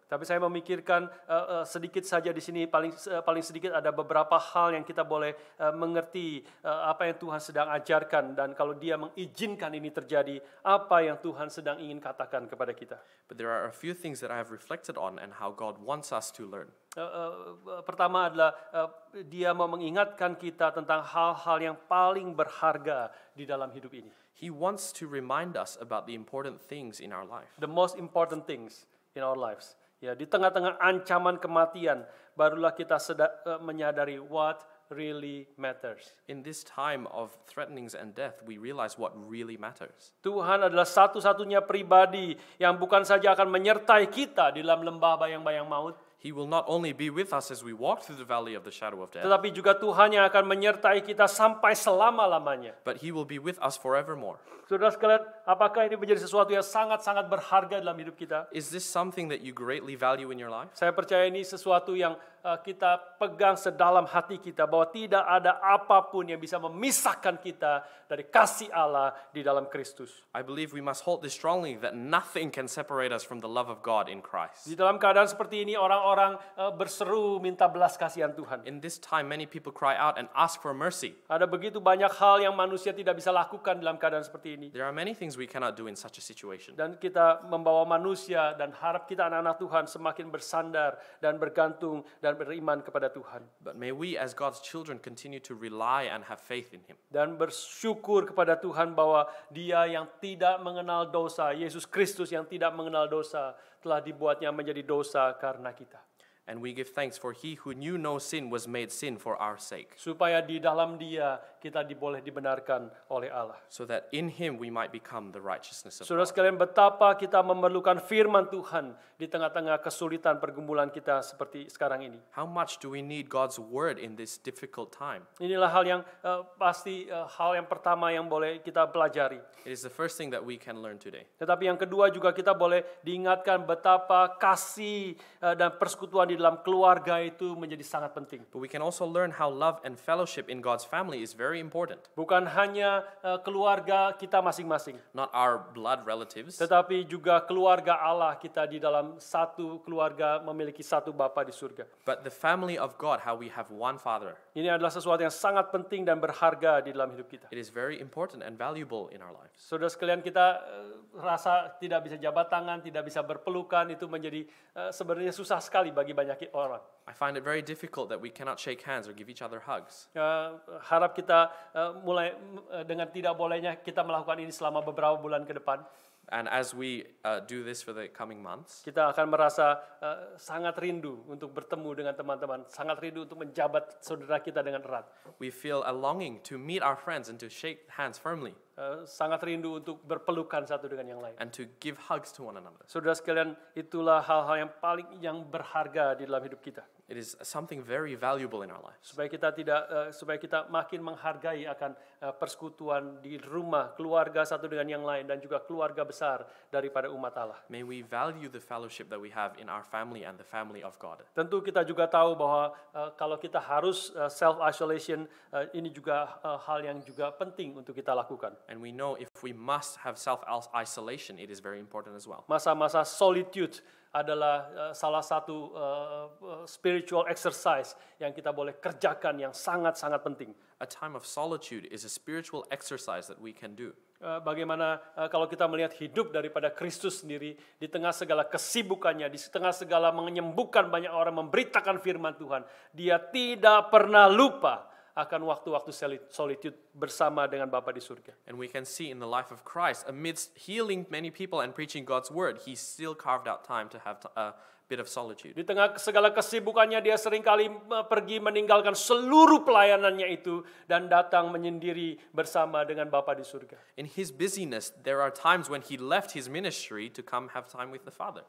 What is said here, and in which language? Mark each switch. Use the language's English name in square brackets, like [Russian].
[Indonesian] Tapi saya memikirkan sedikit saja di sini, paling sedikit ada beberapa hal yang kita boleh mengerti apa yang Tuhan sedang ajarkan, dan kalau Dia mengizinkan ini terjadi, apa yang Tuhan sedang ingin katakan kepada kita. [English] But there are a few things that I have reflected on and how God wants us to learn. [Indonesian] Pertama adalah Dia mau mengingatkan kita tentang hal-hal yang paling berharga di dalam hidup ini. [English] He wants to remind us about the important things in our life. The most important things in our lives. [Indonesian] Ya, di tengah-tengah ancaman kematian, barulah kita menyadari [English] what really matters. In this time of threatenings and death, we realize what really matters. [Indonesian] Tuhan adalah satu-satunya pribadi yang bukan saja akan menyertai kita di dalam lembah bayang-bayang maut, [English] He will not only be with us as we walk through the valley of the shadow of death, [Indonesian] tetapi juga Tuhan yang akan menyertai kita sampai selama-lamanya. [English] but He will be with us forevermore. [Indonesian] Saudara sekalian, apakah ini menjadi sesuatu yang sangat-sangat berharga dalam hidup kita? [English] Is this something that you greatly value in your life? [Indonesian] Saya percaya ini sesuatu yang kita pegang sedalam hati kita, bahwa tidak ada apapun yang bisa memisahkan kita dari kasih Allah di dalam Kristus. [English] I believe we must hold this strongly, that nothing can separate us from the love of God in Christ. [Indonesian] Di dalam keadaan seperti ini, orang-orang berseru minta belas kasihan Tuhan. [English] In this time, many people cry out and ask for mercy. [Indonesian] Ada begitu banyak hal yang manusia tidak bisa lakukan dalam keadaan seperti ini. [English] There are many things we cannot do in such a situation. [Indonesian] Dan kita membawa manusia dan harap kita anak-anak Tuhan semakin bersandar dan bergantung dan beriman kepada Tuhan. [English] But may we as God's children continue to rely and have faith in Him. [Indonesian] Dan bersyukur kepada Tuhan bahwa Dia yang tidak mengenal dosa, Yesus Kristus yang tidak mengenal dosa, telah dibuatnya menjadi dosa karena kita. [English] And we give thanks for He who knew no sin was made sin for our sake, [Indonesian] Supaya di dalam Dia kita boleh dibenarkan oleh Allah. [English] so that in Him we might become the righteousness of [Indonesian] Saudara [English] God. [Indonesian] sekalian, betapa kita memerlukan firman Tuhan di tengah-tengah kesulitan pergumulan kita seperti sekarang ini. [English] How much do we need God's word in this difficult time? [Indonesian] Inilah hal yang pasti hal yang pertama yang boleh kita pelajari. [English] It is the first thing that we can learn today. [Indonesian] Tetapi yang kedua juga kita boleh diingatkan betapa kasih dan persekutuan di dalam keluarga itu menjadi sangat penting. [English] But we can also learn how love and fellowship in God's family is very important. [Indonesian] Bukan hanya keluarga kita masing-masing, [English] Not our blood relatives, [Indonesian] tetapi juga keluarga Allah kita di dalam satu keluarga memiliki satu Bapa di surga. [English] but the family of God, how we have one Father. [Indonesian] Ini adalah sesuatu yang sangat penting dan berharga di dalam hidup kita. [English] It is very important and valuable in our lives. [Indonesian] Saudara sekalian, kita rasa tidak bisa jabat tangan, tidak bisa berpelukan, itu menjadi sebenarnya susah sekali bagi banyak orang. [English] I find it very difficult that we cannot shake hands or give each other hugs. [Indonesian] Harap kita mulai dengan tidak bolehnya kita melakukan ini selama beberapa bulan ke depan. [English] And as we do this for the coming months, [Indonesian] Kita akan merasa sangat rindu untuk bertemu dengan teman-teman, sangat rindu untuk menjabat saudara kita dengan erat. [English] we feel a longing to meet our friends and to shake hands firmly [Indonesian] Sangat rindu untuk berpelukan satu dengan yang lain. [English] and to give hugs to one another. [Indonesian] Saudara sekalian, itulah hal-hal yang berharga di dalam hidup kita. [English] It is something very valuable in our lives. [Indonesian] Supaya kita makin menghargai akan persekutuan di rumah, keluarga satu dengan yang lain, dan juga keluarga besar daripada umat Allah. [English] May we value the fellowship that we have in our family and the family of God. [Indonesian] Tentu kita juga tahu bahwa kalau kita harus self-isolation, ini juga hal yang juga penting untuk kita lakukan. [English] And we know if we must have self-isolation, it is very important as well. [Indonesian] Masa-masa solitude adalah salah satu [English] spiritual exercise [Indonesian] yang kita boleh kerjakan yang sangat-sangat penting. [English] A time of solitude is a spiritual exercise that we can do. [Indonesian] Bagaimana kalau kita melihat hidup daripada Kristus sendiri di tengah segala kesibukannya, di tengah segala menyembuhkan banyak orang, memberitakan firman Tuhan, Dia tidak pernah lupa akan waktu-waktu solitude bersama dengan Bapa di surga. [English] And we can see in the life of Christ, amidst healing many people and preaching God's word, He still carved out time to have bit of solitude. [Indonesian] Di tengah segala kesibukannya dia seringkali pergi meninggalkan seluruh pelayanannya itu dan datang menyendiri bersama dengan Bapa di surga. [English] In his busyness, there are times when he left his ministry to come have time with the Father.